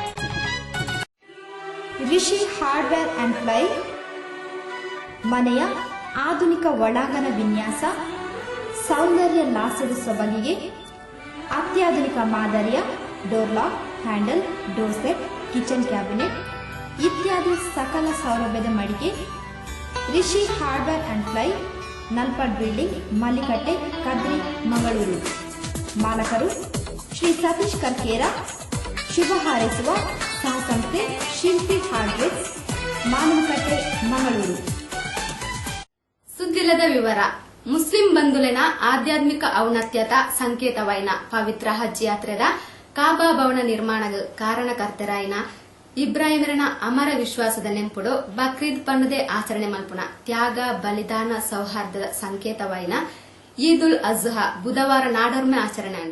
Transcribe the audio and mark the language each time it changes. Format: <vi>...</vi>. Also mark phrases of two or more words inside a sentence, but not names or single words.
<kn>ರಿಷಿ ಹಾರ್ಡ್ವೇರ್ ಅಂಡ್ ಫ್ಲೈ ಮನೆಯ ಆಧುನಿಕ ಒಳಾಂಗಣ ವಿನ್ಯಾಸ, ಸೌಂದರ್ಯ ಲಾಸದ ಸೊಬಗಿಗೆ ಅತ್ಯಾಧುನಿಕ ಮಾದರಿಯ</kn> <en>door lock,</en> <kn>ಹ್ಯಾಂಡಲ್,</kn> <en>door set, kitchen cabinet</en> <kn>ಇತ್ಯಾದಿ ಸಕಲ ಸೌಲಭ್ಯದ ಮಳಿಗೆ ರಿಷಿ ಹಾರ್ಡ್ವೇರ್ ಅಂಡ್ ಫ್ಲೈ, ನಲ್ಪಡ್ ಬಿಲ್ಡಿಂಗ್, ಮಲ್ಲಿಕಟ್ಟೆ, ಕದ್ರಿ, ಮಂಗಳೂರು. ಮಾಲಕರು ಶ್ರೀ ಸತೀಶ್ ಕರ್ಕೇರ. ಶುಭ ಹಾರೈಸುವ ಸಹಸಂಸ್ಥೆ ಶಿಲ್ಪಿ ಹಾರ್ಡ್ವೇರ್, ಮಾನವಕಟ್ಟೆ, ಮಂಗಳೂರು. ಸುದ್ದಿಲ್ಲದ ವಿವರ.</kn> <tcy>ಮುಸ್ಲಿಂ ಬಂಧುಲಿನ ಆಧ್ಯಾತ್ಮಿಕ ಔನ್ನತ್ಯದ ಸಂಕೇತವೈನ ಪವಿತ್ರ ಹಜ್ ಯಾತ್ರೆದ ಕಾಬಾ ಭವನ ನಿರ್ಮಾಣದ ಕಾರಣಕರ್ತರಾಯಿನ ಇಬ್ರಾಹಿಮರನ ಅಮರ ವಿಶ್ವಾಸದ ನೆಂಪುಡು ಬಕ್ರೀದ್ ಪಂಡುದೆ ಆಚರಣೆ ಮಲ್ಪುನ ತ್ಯಾಗ, ಬಲಿದಾನ, ಸೌಹಾರ್ದದ ಸಂಕೇತವೈನ ಈದುಲ್ ಅಜ್ಹಾ ಬುಧವಾರ ನಾಡೊರ್ಮೆ ಆಚರಣೆ ಅಂಡು.</tcy>